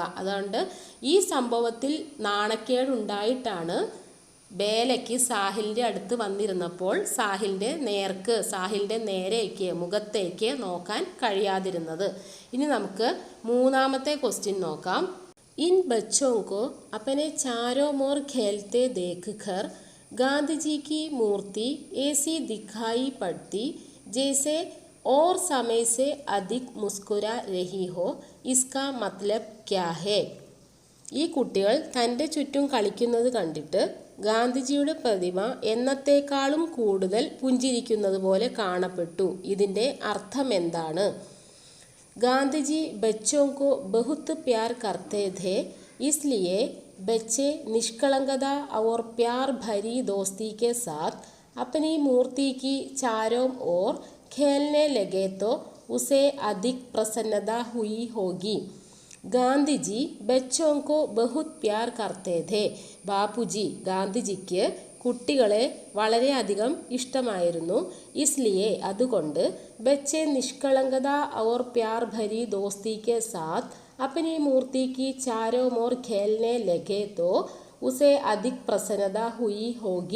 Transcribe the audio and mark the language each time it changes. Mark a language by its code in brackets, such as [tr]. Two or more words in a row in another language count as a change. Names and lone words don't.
[ml] അതുകൊണ്ട് ഈ സംഭവത്തിൽ നാണക്കേടുണ്ടായിട്ടാണ് ബേലയ്ക്ക് സാഹിലിൻ്റെ അടുത്ത് വന്നിരുന്നപ്പോൾ സാഹിലിൻ്റെ നേരേക്ക് മുഖത്തേക്ക് നോക്കാൻ കഴിയാതിരുന്നത്. ഇനി നമുക്ക് മൂന്നാമത്തെ ക്വസ്റ്റ്യൻ നോക്കാം. [hi] ഇൻ ബച്ചോं को अपने चारों मोर खेलते देखकर गांधी जी की मूर्ति ऐसी दिखाई पड़ती जैसे और समय से अधिक मुस्कुरा रही हो. इसका मतलब क्या है? [ml] ഈ കുട്ടികൾ തൻ്റെ ചുറ്റും കളിക്കുന്നത് കണ്ടിട്ട് ഗാന്ധിജിയുടെ പ്രതിമ എന്നത്തേക്കാളും കൂടുതൽ പുഞ്ചിരിക്കുന്നത് പോലെ കാണപ്പെട്ടു. ഇതിൻ്റെ അർത്ഥം എന്താണ്? [hi] गांधी बच्चों को बहुत प्यार करते थे, इसलिए बच्चे निष्कलंकता और प्यार भरी दोस्ती के साथ अपनी मूर्ति की चारों ओर खेलने लगे तो उसे अधिक प्रसन्नता हुई होगी. गांधीजी बच्चों को बहुत प्यार करते थे. [ml] ബാപ്പുജി ഗാന്ധിജിക്ക് കുട്ടികളെ വളരെയധികം ഇഷ്ടമായിരുന്നു. [hi] इसलिए അതുകൊണ്ട് बच्चे निष्कलंकता और प्यार भरी दोस्ती के साथ अपनी मूर्ति की चारों मोर खेलने लगे तो उसे अधिक प्रसन्नता हुई होगी.